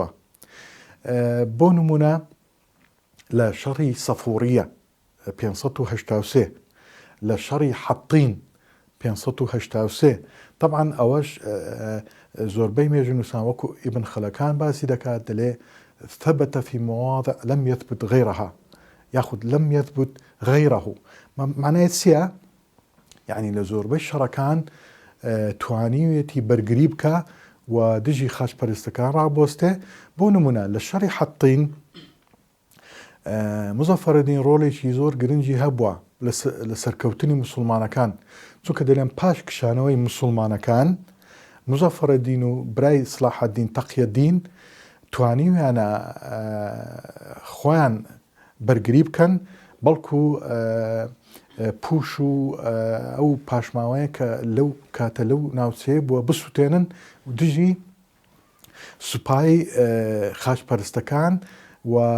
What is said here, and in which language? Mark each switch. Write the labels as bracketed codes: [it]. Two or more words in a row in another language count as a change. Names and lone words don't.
[ckb] بۆ نمونە لە شەڕی سەفووریە 583 لە شەڕی حەطین 583 طبعا ئەوەش زۆربەی مێژونوسان وەکو ئیبن خەلەکان باسی دەکات دەڵێ [ar] ثبت في مواضع لم يثبت غيرها ياخذ لم يثبت غيره. [ckb] معناه چییە؟ يعني لە زۆربەی شەڕەکان توانیوێتی بەرگری بکە و دژی خاچپەرستەکان ڕابۆستێ. بۆ نمونە لە شەڕی حەطین مزەفەرەدین ڕۆڵێکی زۆر گرنگی هەبووە لە سەرکەوتنی موسڵمانەکان، چونکە دەڵێن پاش کشانەوەی موسڵمانەکان مزەفەرەدین و برای سلاحەدین تەقیەدین توانیویانە خۆیان بەرگری بکەن، بەڵکو پوش و ئەو پاشماوەیە کە لەو کاتە لەو ناوچەیە بووە بسووتێنن و دژی سوپای خاچپەرستەکان و